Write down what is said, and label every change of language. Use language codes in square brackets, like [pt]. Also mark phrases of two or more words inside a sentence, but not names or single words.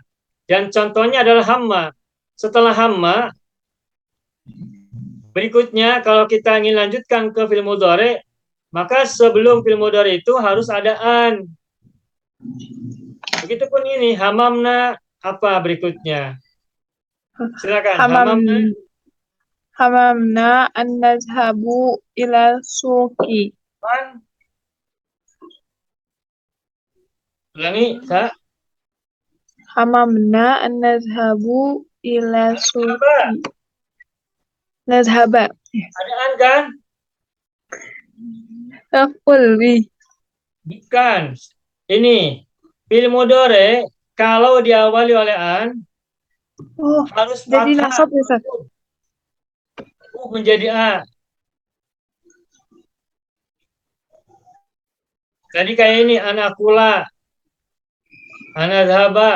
[id] Dan contohnya adalah hamma. Setelah hamma, berikutnya kalau kita ingin lanjutkan ke [ar] fi'il mudhari, [id] maka sebelum [ar] fi'il mudhari [id] itu harus ada an. Begitupun ini hamamna, apa berikutnya? Silakan. [ar] Hamamna. Hamamna an nazhabu ila suqi. [id] Ulangi, Kak. [ar] Hamamna an nazhabu ila suqi. Nazhaba. [id] Ada an kan? [ar] Kulli. [id] Bukan. Ini [ar] fi'il mudhari [id] kalau diawali oleh an harus jadi fathah. nasab ya, Ustaz? Menjadi a. Jadi kayak ini [ar] anakula, anadhaba.